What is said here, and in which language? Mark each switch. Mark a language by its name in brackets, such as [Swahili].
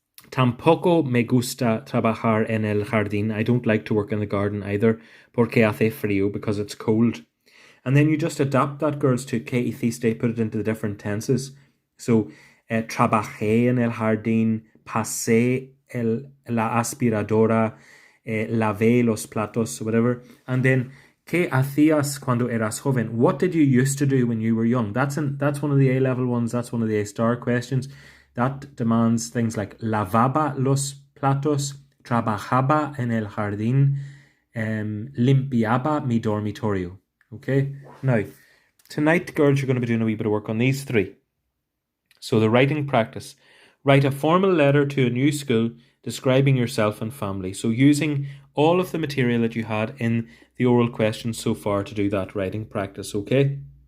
[Spanish] Tampoco me gusta trabajar en el jardín. [English] I don't like to work in the garden either, [Spanish] porque hace frío, [English] because it's cold. And then you just adapt that, girls, to [Spanish] ¿qué hiciste? [English] Put it into the different tenses. [Spanish] So, trabajé en el jardín, pasé la aspiradora, lavé los platos, whatever. [English] And then, [Spanish] ¿qué hacías cuando eras joven? [English] What did you used to do when you were young? That's one of the A-level ones. That's one of the A-star questions. That demands things like [Spanish] lavaba los platos, trabajaba en el jardín, limpiaba mi dormitorio. [English] Okay? Now, tonight, girls, you're going to be doing a wee bit of work on these three. So the writing practice. Write a formal letter to a new school describing yourself and family. So using all of the material that you had in the oral questions so far to do that writing practice, okay?